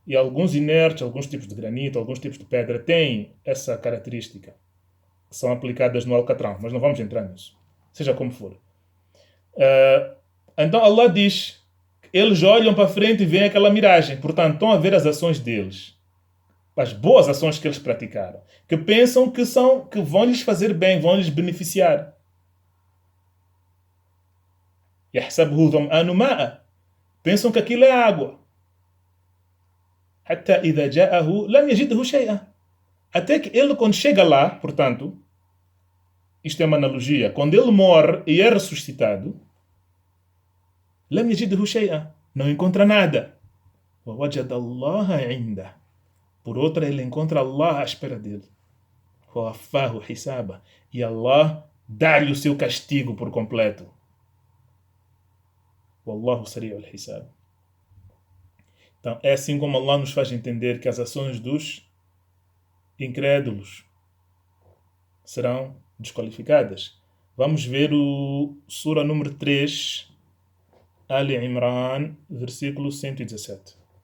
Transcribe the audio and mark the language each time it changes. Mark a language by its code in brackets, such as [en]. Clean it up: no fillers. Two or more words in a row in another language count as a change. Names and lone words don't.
[pt] E alguns inertes, alguns tipos de granito, alguns tipos de pedra têm essa característica, que são aplicadas no alcatrão, mas não vamos entrar nisso. Seja como for. Então Allah diz, eles olham para frente e veem aquela miragem, portanto estão a ver as ações deles, as boas ações que eles praticaram, que pensam que vão lhes fazer bem, vão lhes beneficiar. [ar] يحسبه ظمآن ماء. [pt] Pensam que aquilo é água. [ar] حتى إذا جاءه لم يجده شيئا. [pt] Até que ele, quando chega lá, portanto, isto é uma analogia, quando ele morre e é ressuscitado, [ar] لم يجده شيئا. [pt] Não encontra nada. [ar] ووجد الله عنده. [pt] Por outra, ele encontra Allah à espera dele. [ar] ووفاه حسابه. [pt] E Allah dá-lhe o seu castigo por completo. [ar] والله سريع الحساب. [pt] Então, é assim como Allah nos faz entender que as ações dos incrédulos serão desqualificadas. Vamos ver o Sura número 3, Ali Imran, versículo 117.